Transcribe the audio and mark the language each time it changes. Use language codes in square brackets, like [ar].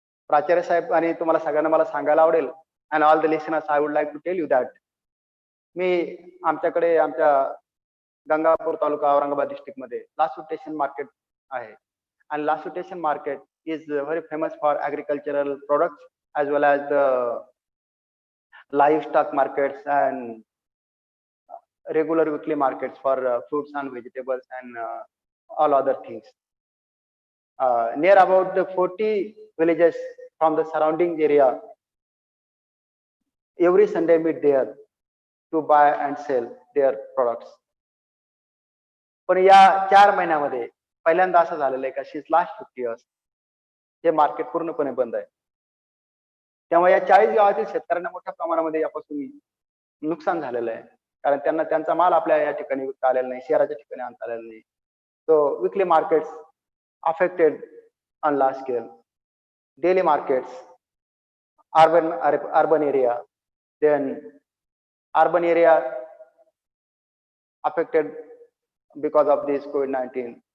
[mr] प्राचार्य साहेब आणि तुम्हाला सगळ्यांना मला सांगायला आवडेल, [en] and all the listeners, I would like to tell you that [mr] मी आमच्याकडे आमच्या गंगापूर तालुका औरंगाबाद डिस्ट्रिक्ट मध्ये लासू स्टेशन मार्केट आहे. [en] आणि Lasu station market is very famous for agricultural products as well as the livestock markets and regular weekly markets for fruits and vegetables and all other things. Near about the 40 villages from the surrounding area every Sunday meet there to buy and sell their products. [mr] पण या 4 महिन्यामध्ये पहिल्यांदा असं झालेलं आहे का [en] since last 50 years [mr] हे market पूर्णपणे बंद आहे. त्यामुळे या 40 गावातील शेतकऱ्यांना मोठ्या प्रमाणामध्ये यापासून नुकसान झालेलं आहे, कारण त्यांना त्यांचा माल आपल्या या ठिकाणी विकता आलेला नाही, शहराच्या ठिकाणी आणता आलेला नाही. [en] So weekly markets affected on large scale. Daily markets, urban area, then urban area affected because of this COVID-19.